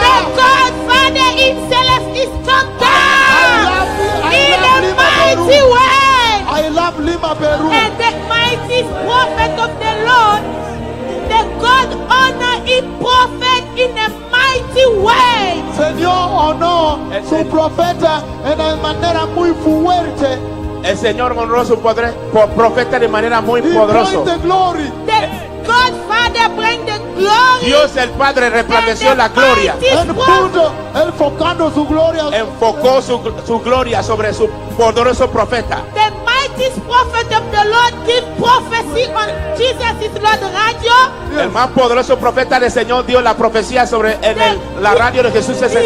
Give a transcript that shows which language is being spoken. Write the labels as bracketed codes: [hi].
[en] The God Father himself is come down in a mighty way. I love Lima, Peru. And the mighty prophet of the Lord, the God honor his prophet in a mighty way. [es] Señor honor su profeta en una manera muy fuerte. El Señor honró su profeta de manera muy [en] He [es] poderosa. [en] brings the glory. The God Father bring the glory. [es] Dios el Padre resplandeció la gloria. Él puso enfocando su gloria. Enfocó su gloria sobre su poderoso profeta. [en] The mighty prophet of the Lord give prophecy on Jesus is Lord radio. [es] El más poderoso profeta del Señor dio la profecía sobre la radio de Jesús es el